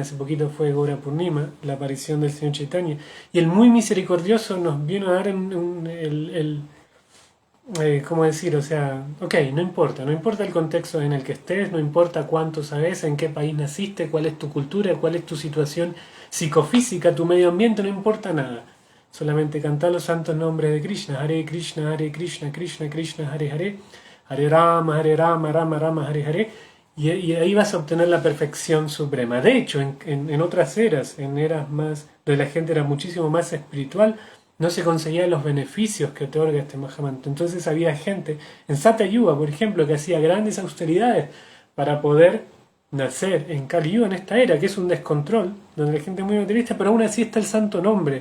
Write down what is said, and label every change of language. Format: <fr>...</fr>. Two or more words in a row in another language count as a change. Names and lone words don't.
<es>Hace poquito fue Gaura Purnima, la aparición del Señor Chaitanya. Y el muy misericordioso nos vino a dar ¿cómo decir? O sea, ok, no importa el contexto en el que estés, no importa cuánto sabes, en qué país naciste, cuál es tu cultura, cuál es tu situación psicofísica, tu medio ambiente, no importa nada. Solamente cantar los santos nombres de Krishna, Krishna, Krishna Krishna, Hare Rama, Rama Rama, Hare, y ahí vas a obtener la perfección suprema. De hecho, en otras eras, en eras más, donde la gente era muchísimo más espiritual, no se conseguían los beneficios que otorga este Mahamantra. Entonces había gente en Satyayuga, por ejemplo, que hacía grandes austeridades para poder nacer en Kali Yuga, en esta era, que es un descontrol, donde la gente es muy materialista, pero aún así está el santo nombre.</es>